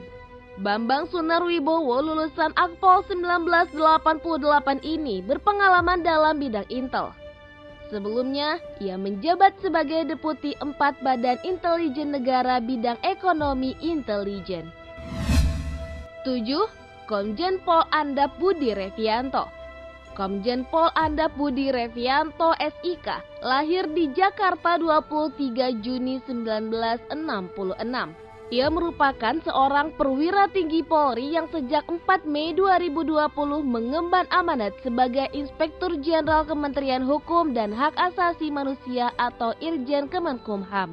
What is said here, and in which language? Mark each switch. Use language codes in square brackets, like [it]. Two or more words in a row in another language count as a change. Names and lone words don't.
[id] Bambang Sunarwibowo lulusan Akpol 1988 ini berpengalaman dalam bidang intel. Sebelumnya, ia menjabat sebagai Deputi 4 Badan Intelijen Negara bidang ekonomi intelijen. 7. Komjen Pol Andap Budi Revianto. Komjen Pol Andap Budi Revianto SIK lahir di Jakarta 23 Juni 1966. Ia merupakan seorang perwira tinggi Polri yang sejak 4 Mei 2020 mengemban amanat sebagai Inspektur Jenderal Kementerian Hukum dan Hak Asasi Manusia atau Irjen Kemenkumham.